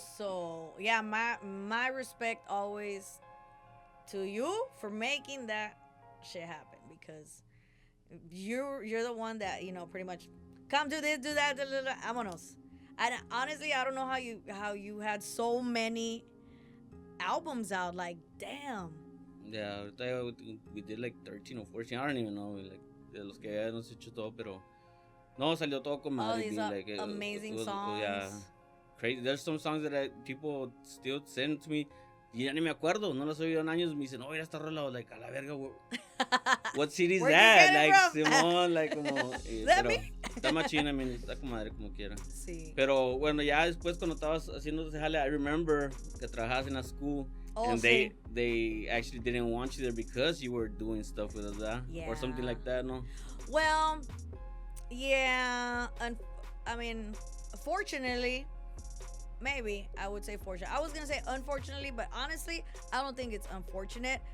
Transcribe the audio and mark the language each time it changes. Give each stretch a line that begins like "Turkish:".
English: So yeah, my respect always to you for making that shit happen, because you're the one that, you know, pretty much come do this, do that, vámonos. And honestly, I don't know how you had so many albums out. Like, damn. Yeah, we did like 13 or 14.
Spanish: I don't even know, like, de los que hemos hecho todo, pero no, salió todo con madre.
English: All these like, amazing songs. Yeah, crazy. There's some songs that people still send to me.
Spanish: Y ya ni me acuerdo, no las he oído en años. Me dicen, no, mira esta rola, like, a la verga, what CD is that? Like, Simón, like, como. Pero está machina, I mean, está con madre como quiera. Sí. Pero bueno, ya después cuando estabas haciendo ese jale, I remember que trabajabas en la school.
English: And they actually didn't want you there because you were doing stuff with us, or something like that, no? Well, yeah. I mean, fortunately. Maybe I would say fortunate. I was gonna say unfortunately, but honestly, I don't think it's unfortunate.